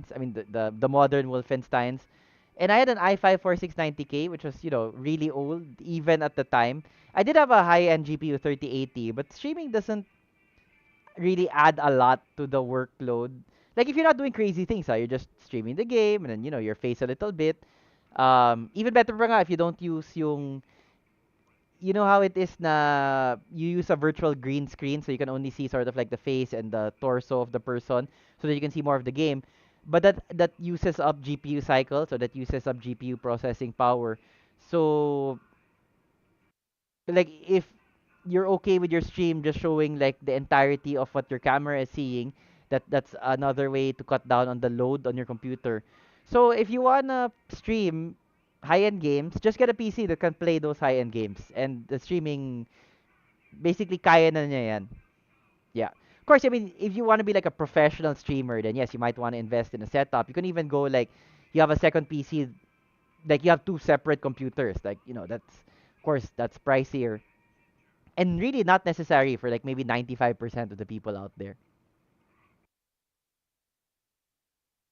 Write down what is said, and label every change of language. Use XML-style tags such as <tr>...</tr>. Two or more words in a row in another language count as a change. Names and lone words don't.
<en>I mean the modern Wolfensteins. And I had an i5 4690K, which was, really old even at the time. I did have a high-end GPU 3080, but streaming doesn't really add a lot to the workload. Like if you're not doing crazy things, you're just streaming the game and then your face a little bit. Even better</en> <tl>pa nga</tl> <en>if you don't use yung you know how it is na you use a virtual green screen so you can only see sort of like the face and the torso of the person so that you can see more of the game. But that uses up GPU cycle, so that uses up GPU processing power. So like if you're okay with your stream just showing like the entirety of what your camera is seeing, that's another way to cut down on the load on your computer. So if you wanna stream high-end games, just get a PC that can play those high-end games, and the streaming basically</en> <tl>kaya na niya yan.</tl> <en>Yeah. Of course, I mean, if you want to be like a professional streamer, then yes, you might want to invest in a setup. You can even go like you have a second PC, like you have two separate computers. Like, that's of course that's pricier and really not necessary for like maybe 95% of the people out there.</en>